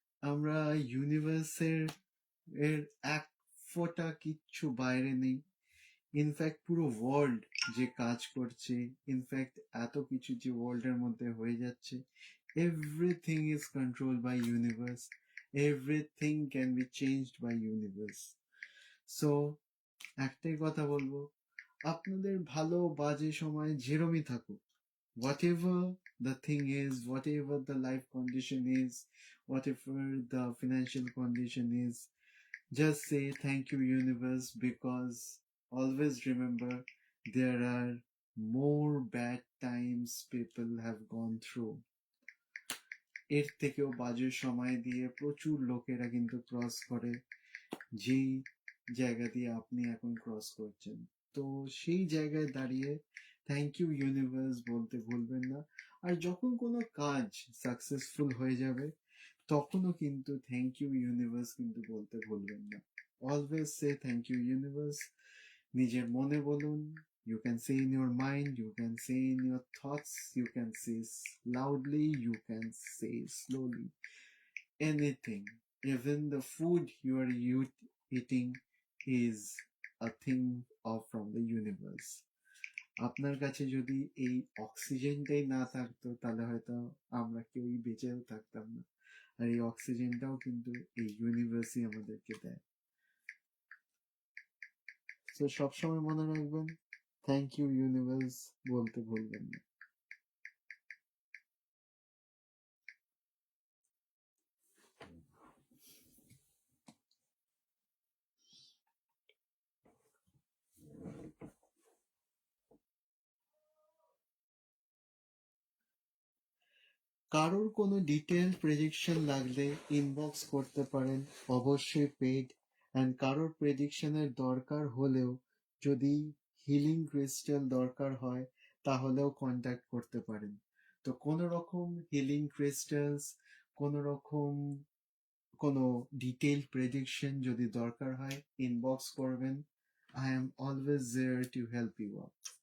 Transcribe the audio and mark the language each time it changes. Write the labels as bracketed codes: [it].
[bn] আমরা ইউনিভার্সের এক ফোঁটা কিচ্ছু বাইরে নেই। ইনফ্যাক্ট পুরো ওয়ার্ল্ড যে কাজ করছে, ইনফ্যাক্ট এত কিছু যে ওয়ার্ল্ডের মধ্যে হয়ে যাচ্ছে, [en] everything is controlled by universe, [bn] everything can be changed by universe. So একটাই কথা বলবো, আপনাদের ভালো বাজে সময় যেরমই থাকুক, [en] whatever the thing is, whatever the life condition is, whatever the financial condition is, just say thank you, universe, because always remember there are more bad times people have gone through. [bn] এর থেকেও বাজে সময় দিয়ে প্রচুর লোকেরা কিন্তু cross করে যেই জায়গা দিয়ে আপনি এখন ক্রস করছেন। তো সেই জায়গায় দাঁড়িয়ে থ্যাংক ইউ ইউনিভার্স বলতে ভুলবেন না। আর যখন কোনো কাজ সাকসেসফুল হয়ে যাবে তখনও কিন্তু থ্যাংক ইউ ইউনিভার্স কিন্তু বলতে ভুলবেন না। [en] Always say thank you universe. [bn] নিজের মনে বলুন, [en] you can say in your mind, you can say in your thoughts, you can say loudly, you can say slowly, anything. Even the food you are eating is a thing of from the universe. [bn] আপনার কাছে যদি এই অক্সিজেনটাই না থাকতো তাহলে হয়তো আমরা কেউই বেঁচেও থাকতাম না। আর এই অক্সিজেনটাও কিন্তু এই ইউনিভার্সই আমাদেরকে দেয়। তো সবসময় মনে রাখবেন, থ্যাংক ইউ ইউনিভার্স বলতে ভুলবেন না। কারোর কোনো ডিটেল প্রেডিকশন লাগলে ইনবক্স করতে পারেন, অবশ্যই পেইড। অ্যান্ড কারোর প্রেডিকশনের দরকার হলেও যদি হিলিং ক্রিস্টাল দরকার হয় তাহলেও কন্ট্যাক্ট করতে পারেন। তো কোনো রকম হিলিং ক্রিস্টালস, কোনো রকম কোনো ডিটেল প্রেডিকশন যদি দরকার হয় ইনবক্স করবেন। [en] I am always there to help you out.